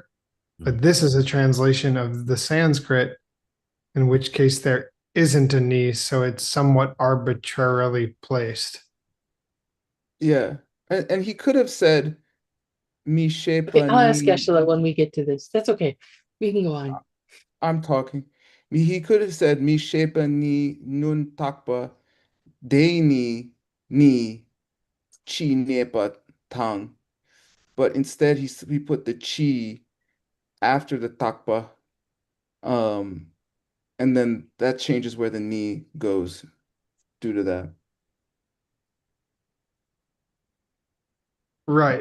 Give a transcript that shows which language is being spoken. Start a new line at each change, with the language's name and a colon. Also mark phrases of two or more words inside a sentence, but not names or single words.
English: But this is a translation of the Sanskrit, in which case there isn't a knee, so it's somewhat arbitrarily placed. yeah. And he could have said mi Okay, shepa I'll ask ni. Geshe when we get to this. That's okay. We can go on. I'm talking. He could have said
Tibetan: མི་ཤེས་པ་ནི་ནུན་ཐག་པ་དེ་ནི་ཕྱི་ནས་པ་ཐང.
English: But instead he put the chi after the takpa. Um, and then that changes where the ni goes due to that. Right.